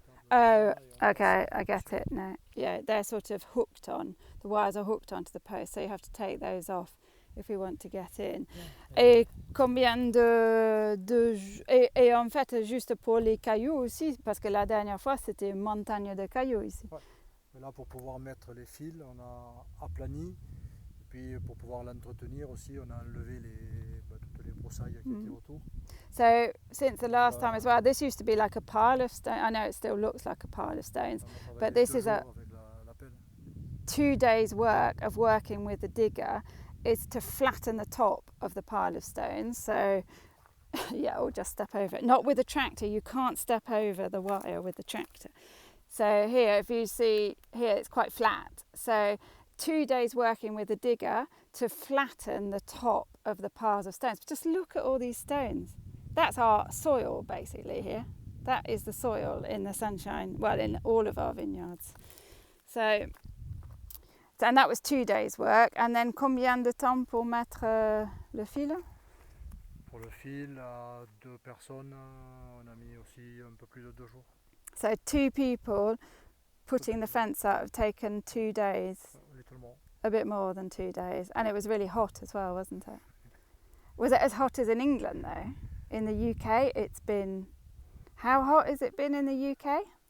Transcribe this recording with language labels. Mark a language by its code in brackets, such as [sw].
[en] Oh, okay, I get it now. Yeah, they're sort of hooked on. The wires are hooked onto the post, so you have to take those off if we want to get in. [fr] Et combien et en fait, juste pour les cailloux aussi, parce que la dernière fois, c'était une montagne de cailloux ici. Ouais. Mais là, pour pouvoir mettre les fils, on a aplani. Et puis, pour pouvoir l'entretenir aussi, on a enlevé toutes les broussailles qui étaient autour. [en] So, since the last time as well, this used to be like a pile of stones. I know it still looks like a pile of stones, but this is a 2 days' work of working with the digger. Is to flatten the top of the pile of stones. So, yeah, or just step over it. Not with a tractor. You can't step over the wire with the tractor. So here, if you see, here it's quite flat. So 2 days working with a digger to flatten the top of the piles of stones. But just look at all these stones. that's our soil basically here. That is the soil in the sunshine, well, in all of our vineyards. So, and that was 2 days' work. And then [fr] combien de temps pour mettre le fil? Pour le fil, à 2 personnes, on a mis aussi un peu plus de 2 jours. [en] So 2 people putting the fence up have taken 2 days. A little more. A bit more than 2 days. And it was really hot as well, wasn't it? Was it as hot as in England though? In the UK it's been... How hot has it been in the UK?